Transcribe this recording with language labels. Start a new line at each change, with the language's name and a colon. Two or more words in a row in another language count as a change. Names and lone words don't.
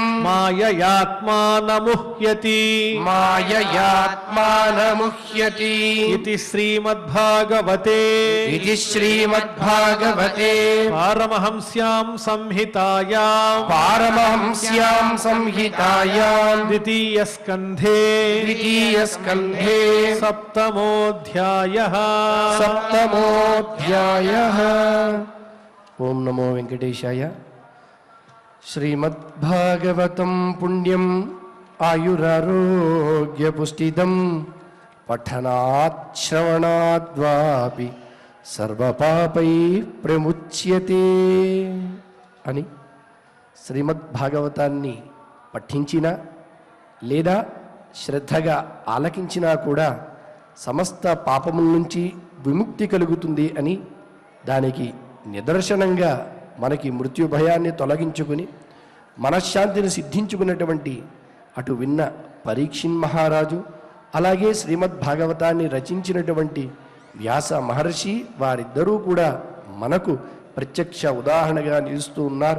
Sanskrit: మాయయాత్మానముహ్యతి మాయయాత్మానముహ్యతి ఇది శ్రీమద్భాగవతే ఇది శ్రీమద్భాగవతే పారమహంస్యాం సంహితాయాం పారమహంస్యాం संहितायां द्वितीयस्कन्धे द्वितीयस्कन्धे सप्तमोऽध्यायः सप्तमोऽध्यायः। ओम नमो वेंकटेशाय। श्रीमद्भागवतं पुण्यं आयुरारोग्यपुष्टिदं पठनात् श्रवणाद्वापि సర్వపాపై ప్రముచ్యతే
Telugu: అని శ్రీమద్భాగవతాన్ని పఠించినా లేదా శ్రద్ధగా ఆలకించినా కూడా సమస్త పాపముల నుంచి విముక్తి కలుగుతుంది అని, దానికి నిదర్శనంగా మనకి మృత్యు భయాన్ని తొలగించుకుని మనశ్శాంతిని సిద్ధించుకున్నటువంటి అటు విన్న పరీక్షిన్ మహారాజు, అలాగే శ్రీమద్భాగవతాన్ని రచించినటువంటి వ్యాస మహర్షి, వారిద్దరూ కూడా మనకు ప్రత్యక్ష ఉదాహరణగా నిలుస్తూ ఉన్నారు.